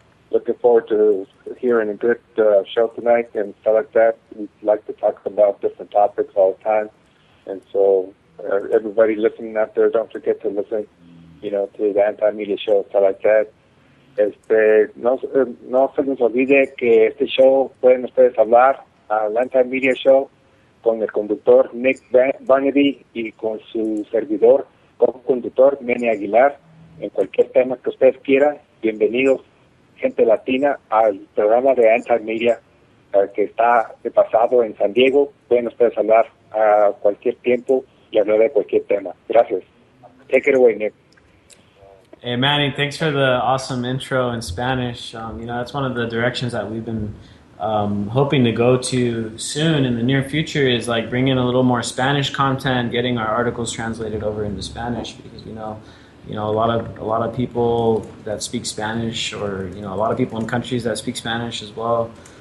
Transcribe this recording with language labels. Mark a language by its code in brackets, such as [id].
[en] Looking forward to hearing a good show tonight and stuff like that. We like to talk about different topics all the time. And so everybody listening out there, don't forget to listen, to the Anti-Media Show, stuff like that. [es] No se les olvide que este show pueden ustedes hablar al Anti-Media Show con el conductor Nick Barnaby y con su servidor, co-conductor Manny Aguilar, en cualquier tema que ustedes quieran. Bienvenidos, gente latina, al programa de Anti-Media que está de pasado en San Diego. Pueden ustedes hablar a cualquier tiempo y hablar de cualquier tema. Gracias. [en] Take it away, Nick. Hey, Manny, thanks for the awesome intro in Spanish. That's one of the directions that we've been hoping to go to soon in the near future, is like bringing a little more Spanish content, getting our articles translated over into Spanish, because a lot of people that speak Spanish, or a lot of people in countries that speak Spanish as well.